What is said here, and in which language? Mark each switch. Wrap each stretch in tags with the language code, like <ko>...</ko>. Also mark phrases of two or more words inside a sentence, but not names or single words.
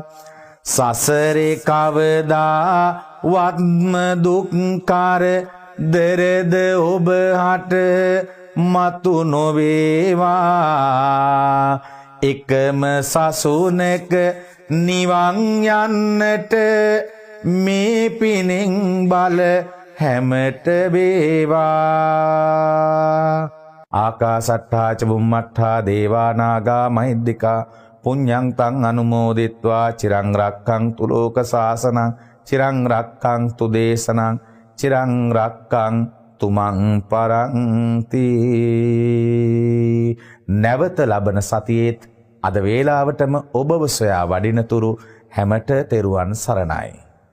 <si>සසරේ කවදා වත්ම දුක්කර දරද ඔබ හට මතු නොවේවා. එකම සසුනක නිවන් යන්නට මේ පිනෙන් බල හැමට වේවා.</si> <pi>ආකාසට්ඨා ච බුම්මට්ඨා දේවා නාග මහිද්దికා පුඤ්ඤං තං අනුමෝදිත්වා චිරං රක්ඛන්තු ලෝක සාසනං චිරං රක්ඛන්තු දේශනං චිරං රක්ඛන්තු මං පරන්ති.</pi> <si>නැවත ලබන සතියේත් අද වේලාවටම ඔබව සොයා වඩිනතුරු හැමට තෙරුවන් සරණයි.</si>